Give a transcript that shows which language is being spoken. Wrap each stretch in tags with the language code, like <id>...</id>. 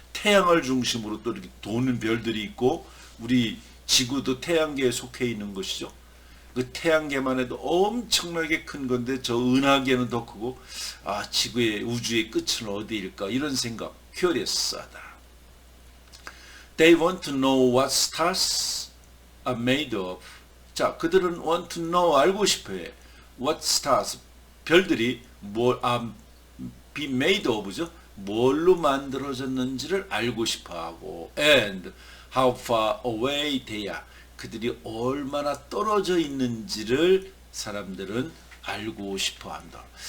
<ko>태양을 중심으로 또 이렇게 도는 별들이 있고 우리 지구도 태양계에 속해 있는 것이죠. 그 태양계만 해도 엄청나게 큰 건데 저 은하계는 더 크고 지구의 우주의 끝은 어디일까 이런 생각 curious하다.</ko> <en>They want to know what stars are made of.</en> <ko>자, 그들은</ko> <en>want to know</en> <ko>알고 싶어해.</ko> <en>What stars</en> <ko>별들이 뭘</ko> <en>be made of죠.</en> <ko>뭘로 만들어졌는지를 알고 싶어하고</ko> <en>and how far away they are.</en> <ko>그들이 얼마나 떨어져 있는지를 사람들은 알고 싶어한다.</ko>